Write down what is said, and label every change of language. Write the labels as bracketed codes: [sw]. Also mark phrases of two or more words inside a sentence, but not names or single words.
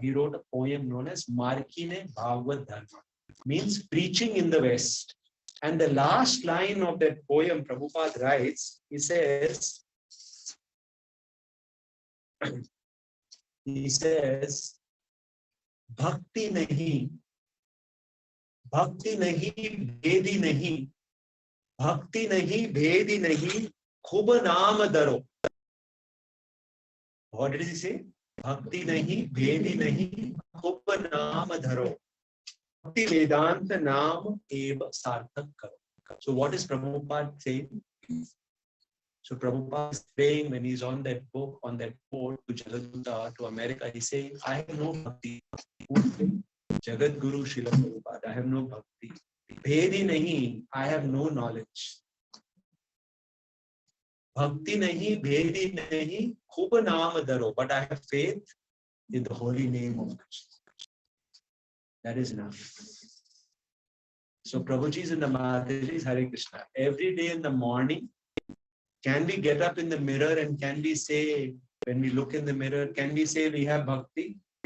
[en] He wrote a poem known as Markine Bhagavad Dharma, means preaching in the West. And the last line of that poem, Prabhupada writes, he says, [bn] ভক্তি নাহি, ভেদি নাহি, ভক্তি নাহি, ভেদি নাহি, খুব নাম দড়ো. [en] What did he say? [bn] ভক্তি নাহি, ভেদি নাহি, খুব নাম ধরো. ভক্তি বেদান্ত নাম এব সার্থক করো. [en] So what is Prabhupada saying? So Prabhupada is saying when he's on that boat to Jagadguru, to America, he's saying, I have no bhakti. Jagat Guru Srila Prabhupada, I have no bhakti. [bn] ভেদি নাহি, [en] I have no knowledge. [bn] ভক্তি নাহি, ভেদি নাহি, খুব নাম দড়ো. [en] But I have faith in the holy name of Krishna. That is enough. So Prabhuji's and the Mataji's Hare Krishna. Every day in the morning, can we get up in the mirror and can we say, when we look in the mirror, can we say we have bhakti?